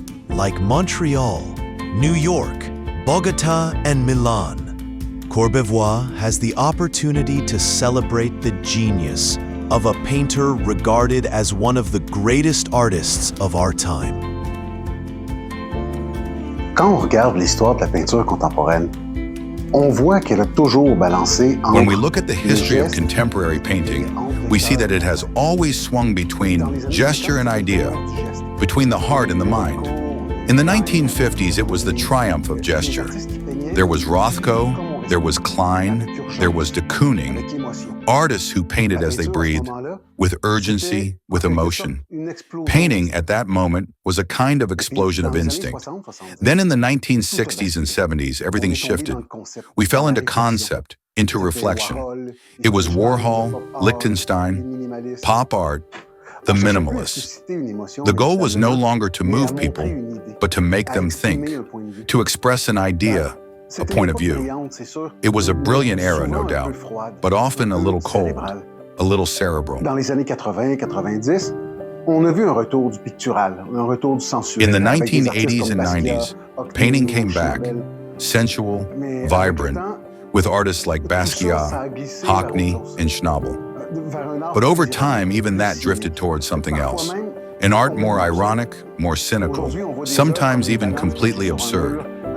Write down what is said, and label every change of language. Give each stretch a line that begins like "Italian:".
English: Like Montreal, New York, Bogota, and Milan, Courbevoie has the opportunity to celebrate the genius of a painter regarded as one of the greatest artists of our time.
French: Quand on regarde l'histoire de la peinture contemporaine, on voit qu'elle a toujours balancé entre.
English: When we look at the history of contemporary painting, we see that it has always swung between gesture and idea, between the heart and the mind. In the 1950s, it was the triumph of gesture. There was Rothko, there was Klein, there was de Kooning, artists who painted as they breathed, with urgency, with emotion. Painting at that moment was a kind of explosion of instinct. Then in the 1960s and 70s, everything shifted. We fell into concept, into reflection. It was Warhol, Lichtenstein, pop art, the minimalists. The goal was no longer to move people, but to make them think, to express an idea, a point of view. It was a brilliant era, no doubt, but often a little cold, a little cerebral.
French: Dans les années 80-90, on a vu un retour du pictural, un retour du sensuel.
English: In the 1980s and 90s, painting came back, sensual, vibrant, with artists like Basquiat, Hockney, and Schnabel. But over time, even that drifted towards something else. An art more ironic, more cynical, sometimes even completely absurd.